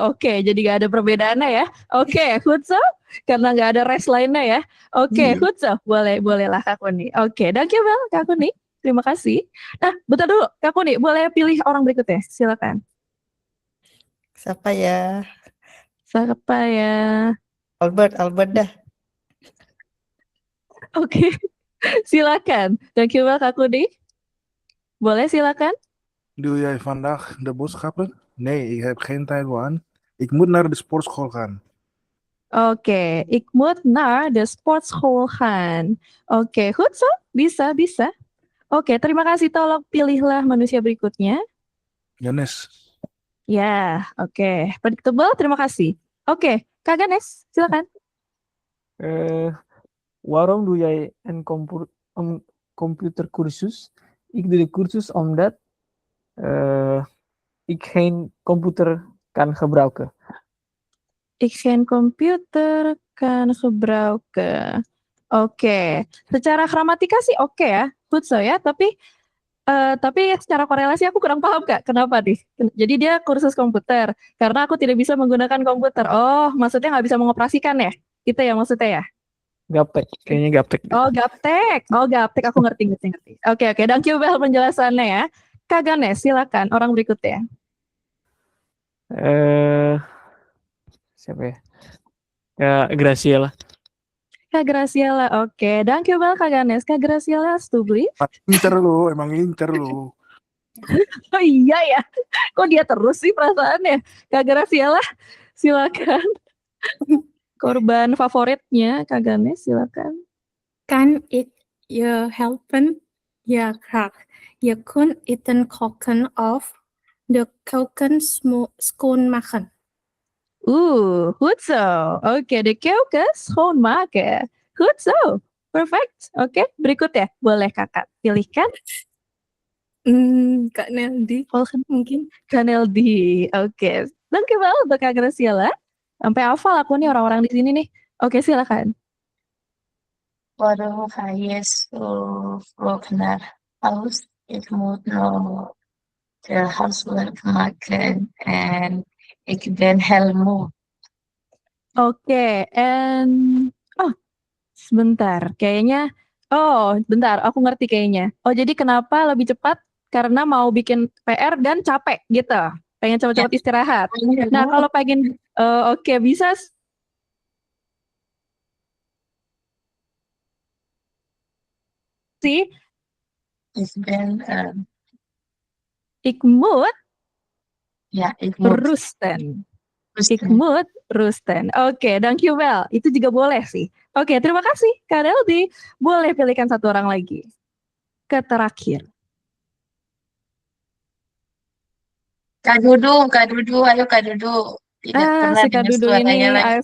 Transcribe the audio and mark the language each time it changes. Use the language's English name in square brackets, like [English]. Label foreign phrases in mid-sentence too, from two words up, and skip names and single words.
[Indonesian] Oke, jadi gak ada perbedaannya ya. Oke, [Dutch] goed zo. [Indonesian] Karena gak ada rest lainnya ya. Oke, [Dutch] goed zo. [Indonesian] Bolehlah Kak Kuni. Oke, dankjewel Kak Kuni. Terima kasih. Nah, bentar dulu Kak Kuni, boleh pilih orang berikutnya? Silakan. Siapa ya? Siapa ya? Albert dah. Oke, silakan. Dankjewel Kak Kuni. Boleh silakan? [Dutch] Doe jij vandaag de boodschappen? Nee, ik heb geen tijd aan. Ik moet naar de sportschool gaan. Oke, ik moet naar de sportschool gaan. Oke, goed zo. [Indonesian] Bisa. Oke, terima kasih. Tolong pilihlah manusia berikutnya. Ganes. Ya, oke. Predictable, terima kasih. Oke, Kak Ganes, silakan. [Dutch] Waarom doe jij een computercursus? Ik doe de cursus omdat ik geen computer kan gebruiken. Ik geen computer kan gebruiken. [Indonesian] Oke, secara gramatika sih oke ya, [Dutch] good so [Indonesian] ya. Tapi secara korelasi aku kurang paham Kak. Kenapa nih? Jadi dia kursus komputer karena aku tidak bisa menggunakan komputer. Oh, maksudnya nggak bisa mengoperasikan ya? Gitu ya maksudnya ya? Gaptek, kayaknya gaptek. Oh, gaptek. Aku ngerti. Oke. [English] Thank you [Indonesian] Bel penjelasannya ya. Kak Ganes, silakan orang berikutnya. Siapa ya? Kak Graciela. Kak Graciela, oke. [English] Thank you [Indonesian] Bel Kak Ganes. Kak Graciela, alstublieft. Emang incer lu. Oh iya ya, kok dia terus sih perasaannya. Kak Graciela, silakan. Korban favoritnya Kak Ganes, silakan. [Dutch] Kan ik je helpen? Ja, graag. Je kunt eten koken of de keuken schoonmaken. Goed zo. Oke, de keuken schoonmaken. Goed zo. [Indonesian] Perfect. Oke, berikutnya. Boleh Kakak pilihkan. Kak Neldi, mungkin. Kak Neldi. Oke. Dankjewel untuk Kak Graciela. Sampai hafal aku nih orang-orang di sini nih. Oke, silakan. [Dutch] Waarom ga je zo vroeg naar huis? Ik moet nog de huiswerk maken en ik ben heel moe. [Indonesian] Oke, sebentar. Kayaknya, bentar, aku ngerti kayaknya. Oh, jadi kenapa lebih cepat? Karena mau bikin PR dan capek gitu. Pengen cepat-cepat istirahat. Nah, kalau pengen, oke, bisa sih. [Dutch] Ik moet rusten. Ik moet rusten. Oke, dankjewel. [Indonesian] Itu juga boleh sih. Oke, terima kasih Kak Neldi. Boleh pilihkan satu orang lagi. Ke terakhir. Kak Dudu, ayo Kak Dudu. Tidak pernah Si Kak dengar Dudu suaranya ini lagi,